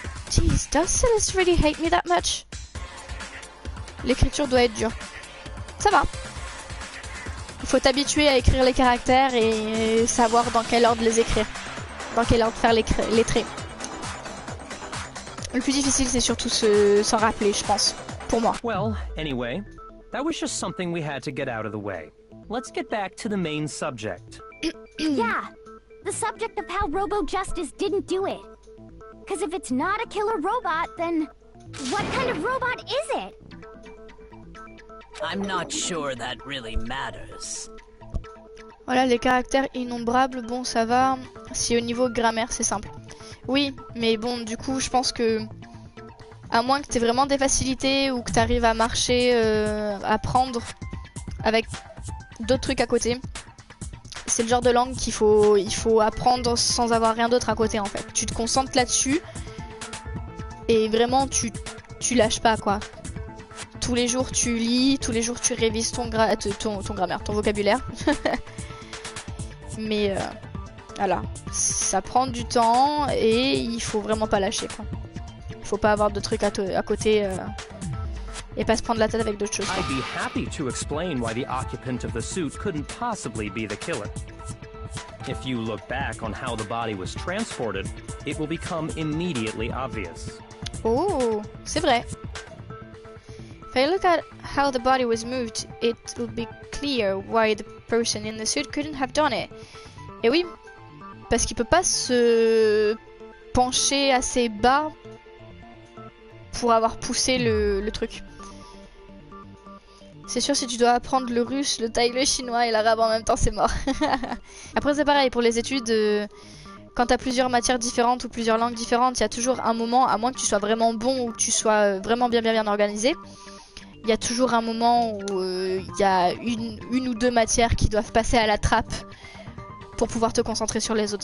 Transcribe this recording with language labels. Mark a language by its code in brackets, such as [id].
[en] Jeez, does Celeste really hate me that much? [fr] L'écriture doit être dure. Ça va. Il faut t'habituer à écrire les caractères et savoir dans quel ordre les écrire. Dans quel ordre faire les traits. Le plus difficile c'est surtout s'en rappeler, je pense. Pour moi. [en] Well, anyway, that was just something we had to get out of the way. Let's get back to the main subject. Yeah, the subject of how Robo-Justice didn't do it. Because if it's not a killer robot, then what kind of robot is it? I'm not sure that really matters. [fr] Voilà, les caractères innombrables, bon ça va. Si au niveau grammaire c'est simple. Oui, mais bon du coup je pense que à moins que tu aies vraiment des facilités ou que tu arrives à marcher, à apprendre avec d'autres trucs à côté. C'est le genre de langue qu'il faut apprendre sans avoir rien d'autre à côté en fait. Tu te concentres là-dessus et vraiment tu lâches pas quoi. Tous les jours tu lis, tous les jours tu révises ton grammaire, ton vocabulaire. Mais voilà, ça prend du temps et il faut vraiment pas lâcher quoi. Il faut pas avoir de trucs à côté et pas se prendre la tête avec d'autres choses. [en] I'd be happy to explain why the occupant of the suit couldn't possibly be the killer. If you look back on how the body was transported, it will become immediately obvious. [fr] Oh, c'est vrai. [en] If I look at how the body was moved, it will be clear why the person in the suit couldn't have done it. [fr] Et oui, parce qu'il peut pas se pencher assez bas pour avoir poussé le truc. C'est sûr, si tu dois apprendre le russe, le thaï, le chinois et l'arabe en même temps, c'est mort. Après, c'est pareil, pour les études, quand tu as plusieurs matières différentes ou plusieurs langues différentes, il y a toujours un moment, à moins que tu sois vraiment bon ou que tu sois vraiment bien organisé, il y a toujours un moment où il y a une ou deux matières qui doivent passer à la trappe pour pouvoir te concentrer sur les autres.